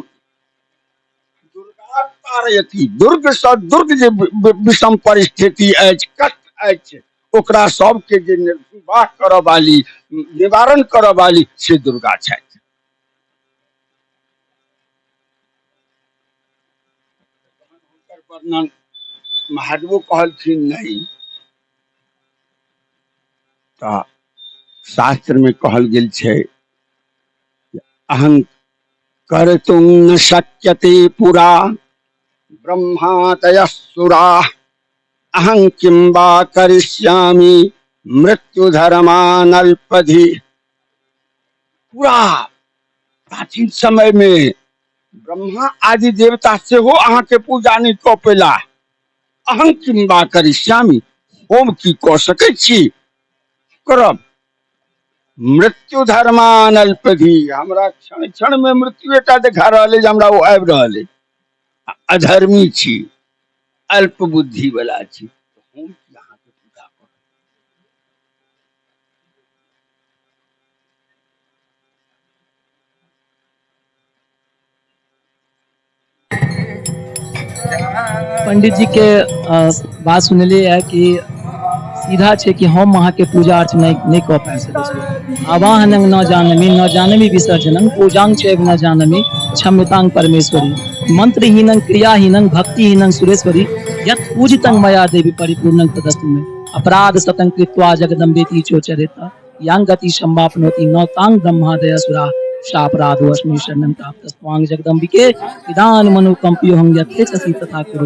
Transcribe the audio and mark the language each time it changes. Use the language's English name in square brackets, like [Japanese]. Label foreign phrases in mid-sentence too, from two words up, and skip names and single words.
[Maithili] दुर्गा तारयति, दुर्ग सँ दुर्ग जे विषम परिस्थिति अछि, कष्ट अछि, ओकरा सबके जे निर्वाह करऽ वाली, निवारण करऽ वाली से दुर्गा छथि। वर्णन महादेवो कहलखिन नहीं, तऽ शास्त्र में कहल गेल छै [Sanskrit] अहं कर्तुं न शक्यते पुरा ब्रह्मादयः सुराः अहं किं वा करिष्यामि मृत्युधर्मानल्पधि। [Maithili] पूरा प्राचीन समय में ब्रह्मा आदि देवता से हो अहाँ के पूजा नहीं कऽ पेला। [Sanskrit] अहं किं वा करिष्यामि, [Maithili] हम की कऽ सकै छी, करब। [Sanskrit] मृत्यु धर्मानल्पधि, [Maithili] हमरा क्षण क्षण में मृत्यु एटा देखा रहल है, हमरा वो आबि रहल है। अधर्मी छी, अल्प बुद्धि वाला छी, हम की अहाँ के पूजा करब। पंडित जी के बात सुनलिए है कि सीधा छै कि हम अहाँ के पूजा अर्चना नहीं कऽ पाबि सकै छी। [Sanskrit] आवाहनं न जानमि न जानमि विसर्जनं पूजां चैव न जानमि क्षम्यतां परमेश्वरी। मंत्रहीनं क्रियाहीनं भक्तिहीनं सुरेश्वरी यत् पूजितं मया देवी परिपूर्णं तदस्तु मे। अपराध सतं कृत्वा जगदम्बेति चोचरेत यां गति संवाप्नोति न तां ब्रह्मादयसुरा शापराधो अस्मि शरणं प्राप्तस्त्वां जगदम्बिके इदान मनुकंपियोऽहं यथेच्छसि तथा कुरु।